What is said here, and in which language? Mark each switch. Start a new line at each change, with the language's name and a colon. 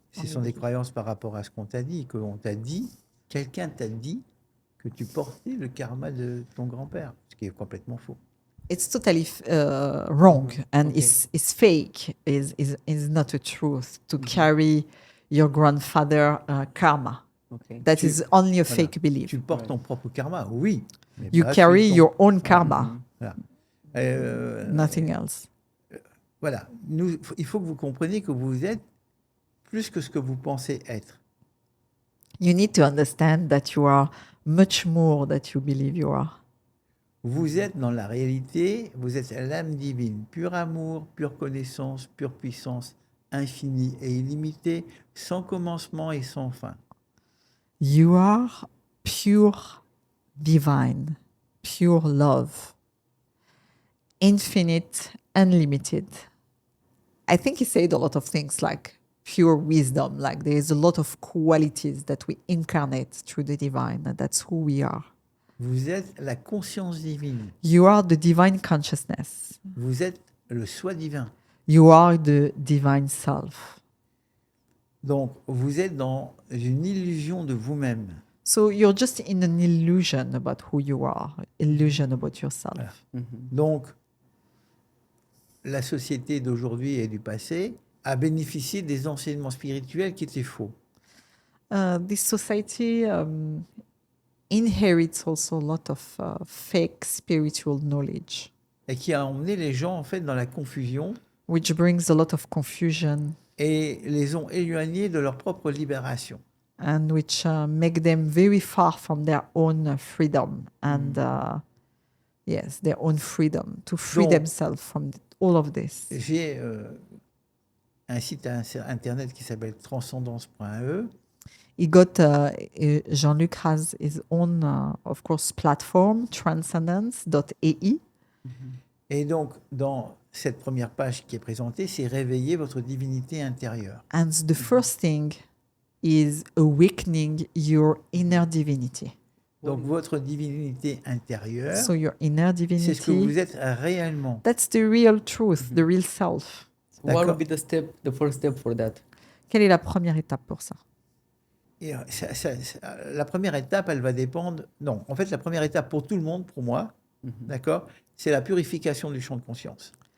French: Ce sont des croyances par rapport à ce qu'on t'a dit, quelqu'un t'a dit que tu portais le karma de ton grand-père, ce qui est complètement faux.
English: It's totally wrong and Okay. is fake, is not a truth to carry your grandfather karma. Okay. That is only a
French: Voilà.
English: fake belief.
French: Tu portes ton propre karma, oui. Mais
English: You
French: pas
English: carry
French: celui de ton-
English: your own karma,
French: Voilà.
English: nothing else.
French: Voilà. Il faut que vous compreniez que vous êtes plus que ce que vous pensez être.
English: You need to understand that you are much more that you believe you are.
French: Vous êtes dans la réalité, vous êtes l'âme divine, pur amour, pure connaissance, pure puissance, infinie et illimitée, sans commencement et sans fin.
English: You are pure divine, pure love, infinite, unlimited. I think he said a lot of things like pure wisdom, like there is a lot of qualities that we incarnate through the divine, and that's who we are.
French: Vous êtes la conscience divine,
English: You are the divine consciousness.
French: vous êtes le soi divin.
English: You are the divine self.
French: Donc, vous êtes dans une illusion de vous-même.
English: So you're just in an illusion about who you are, illusion about yourself.
French: Donc, la société d'aujourd'hui et du passé a bénéficié des enseignements spirituels qui étaient faux.
English: This society inherits also a lot of fake spiritual knowledge,
French: Et qui a emmené les gens, en fait, dans la confusion
English: which brings a lot of confusion
French: et les ont éloignés de leur propre libération.
English: and which make them very far from their own freedom and yes, their own freedom to free
French: Donc-
English: themselves from all of this.
French: J'ai un site internet qui s'appelle transcendance.e.
English: He got Jean-Luc has his own, of course, platform, transcendence.ai.
French: Et donc, dans cette première page qui est présentée, c'est réveiller votre divinité intérieure.
English: And the first thing is awakening your inner divinity.
French: Donc, votre divinité intérieure,
English: So your inner
French: c'est ce que vous
English: divinity,
French: êtes réellement.
English: that's the real truth, the real self. What
French: D'accord.
English: would be the first step for that?
French: Quelle est la première étape pour ça? Et la première étape, elle va dépendre... Non, en fait, la première étape pour tout le monde, pour moi, d'accord, c'est la purification du champ de conscience.